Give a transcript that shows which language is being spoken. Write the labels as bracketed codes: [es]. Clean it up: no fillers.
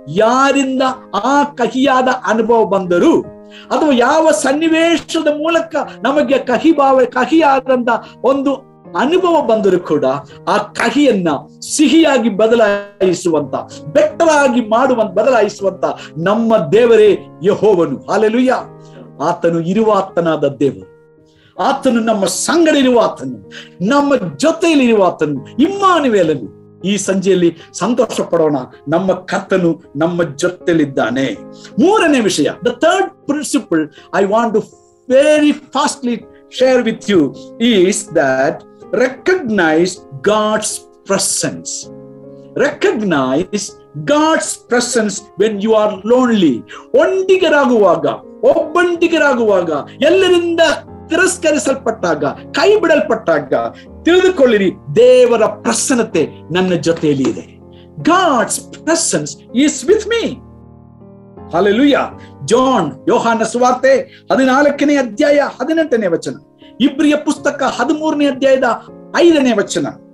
[kn] ಯಾರಿಂದ ಆ ಕಹಿಯಾದ ಅನುಭವ ಬಂದರೂ ಅಥವಾ ಯಾವ ಸನ್ನಿವೇಶದ ಮೂಲಕ ನಮಗೆ ಕಹಿಯಾದಂತ ಒಂದು ಅನುಭವ ಬಂದರೂ ಕೂಡ ಆ ಕಹಿಯನ್ನ ಸಿಹಿಯಾಗಿ ಬದಲಾಯಿಸುವಂತ, ಬೆಟ್ಟರಾಗಿ ಬದಲಾಯಿಸುವಂತ ನಮ್ಮ ದೇವರೇ ಯೆಹೋವನು. ಹಲ್ಲೆಲೂಯಾ. ಆತನು ಇರುವಾತನಾದ ದೇವರು, ಆತನು ನಮ್ಮ ಸಂಗಡ ಇರುವಾತನು, ನಮ್ಮ ಜೊತೆಯಲ್ಲಿ ಇರುವಾತನು, ಇಮ್ಮಾನುವೇಲನು. ಈ ಸಂಜೆಯಲ್ಲಿ ಸಂತೋಷ ಪಡೋಣ, ನಮ್ಮ ಕರ್ತನು ನಮ್ಮ ಜೊತೆಯಲ್ಲಿದ್ದಾನೆ. ಮೂರನೇ ವಿಷಯ, [en] the third principle I want to very fastly share with you is that recognize God's presence. Recognize God's presence when you are lonely. [kn] ಒಂಟಿಗರಾಗುವಾಗ, ಒಬ್ಬಂಟಿಗರಾಗುವಾಗ, ಎಲ್ಲರಿಂದ ತಿರಸ್ಕರಿಸಲ್ಪಟ್ಟಾಗ, ಕೈ ಬಿಡಲ್ಪಟ್ಟಾಗ ತಿಳಿದುಕೊಳ್ಳಿರಿ, ದೇವರ ಪ್ರಸನ್ನತೆ ನನ್ನ ಜೊತೆಯಲ್ಲಿ ಇದೆ. [en] God's presence is with me. Hallelujah. [kn] ಯೋಹಾನ ಸುವಾರ್ತೆ 14ನೇ ಅಧ್ಯಾಯ 18ನೇ ವಚನ, ಇಬ್ರಿಯ ಪುಸ್ತಕ 13ನೇ ಅಧ್ಯಾಯದ 5ನೇ ವಚನ.